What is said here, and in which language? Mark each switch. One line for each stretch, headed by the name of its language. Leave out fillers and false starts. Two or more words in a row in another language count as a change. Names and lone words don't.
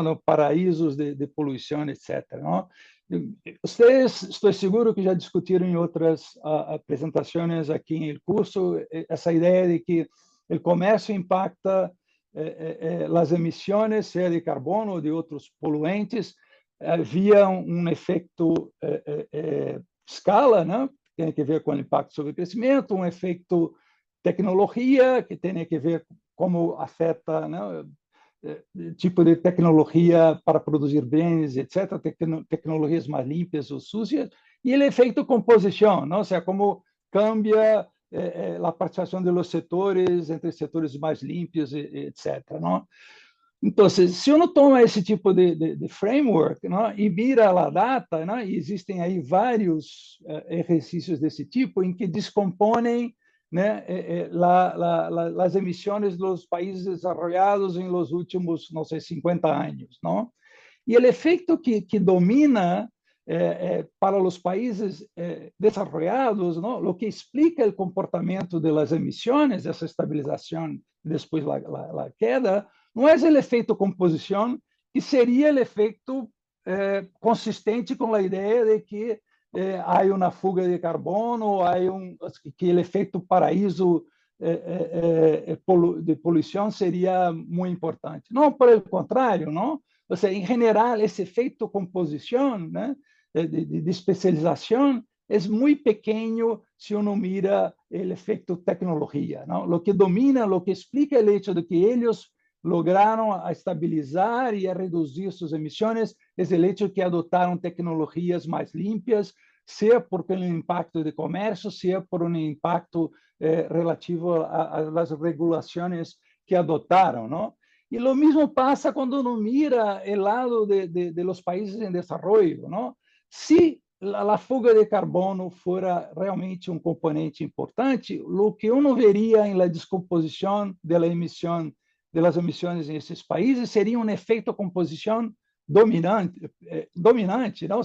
Spanish: No,
Portuguese: paraísos de poluição,
Spanish: etc., ¿no? Ustedes, estoy seguro que ya discutieron en otras presentaciones aquí en el curso esa idea de que el comercio impacta las emisiones, sea de carbono o de otros poluentes, vía un efecto escala, ¿no? Que tiene que ver con el impacto sobre el crecimiento, un efecto tecnología, que tiene que ver cómo afecta, ¿no?
Portuguese: Tipo de tecnologia para produzir bens, etc., tecnologias mais limpas ou sucias, e o efeito composição, não? Ou seja, como cambia a participação
Spanish: de los
Portuguese: setores entre setores mais limpos, etc., não? Então, se uno toma esse tipo de framework, não, e mira a data, não, e existem aí vários exercícios desse tipo em que descompõem, né, as emissões dos países desarrollados em
Spanish: los últimos,
Portuguese: não sei, 50 anos, não? E o efeito que domina para os países desarrollados, não, o que explica o comportamento das emissões, essa estabilização e depois a queda, não é o efeito composição, que seria o efeito consistente com a ideia de que há uma fuga de carbono, que o efeito paraíso de poluição seria muito importante. Não,
Spanish: por el contrário,
Portuguese: não? Ou seja, em geral, esse efeito composição, né, de especialização, é muito pequeno se
Spanish: uno mira
Portuguese: o efeito tecnologia, não? O que domina, o que explica o hecho de que eles lograram a estabilizar e a reduzir suas emissões é o hecho de que adotaram tecnologias mais limpas, seja por pelo impacto de comércio, seja por um impacto relativo às regulações que adotaram, não? E o mesmo passa quando
Spanish: uno mira
Portuguese: o lado
Spanish: de los
Portuguese: países em desenvolvimento, não? Se a fuga de carbono fora realmente um componente importante, o que uno veria em la descomposição da emissão das emissões nesses países seria um efeito composição dominante, não?